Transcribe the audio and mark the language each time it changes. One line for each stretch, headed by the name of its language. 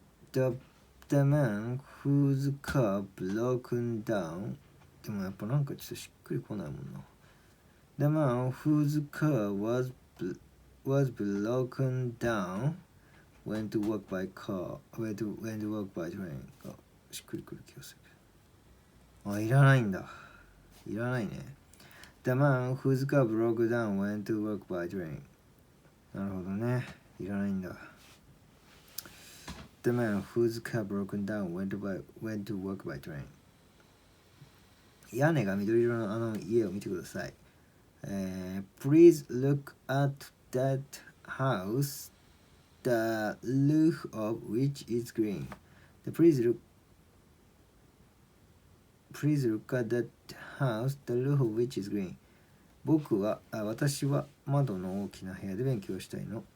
English: The man whose car broken down
Japanese: でもやっぱなんかちょっとしっくりこないもんな。
English: The man whose car was broken down went to work by train
Japanese: がしっくりくる気がする。いらないんだ。いらないね。
English: The man whose car broke down went to work by train。
Japanese: なるほどね。いらないんだ。
English: The man whose car broken down went to work by train。
Japanese: 屋根が緑色のあの家を見てください。
English: Please look at that house, the roof of which is green. Please look at that house, the roof of which is green.
Japanese: 私は窓の大きな部屋で勉強したいの。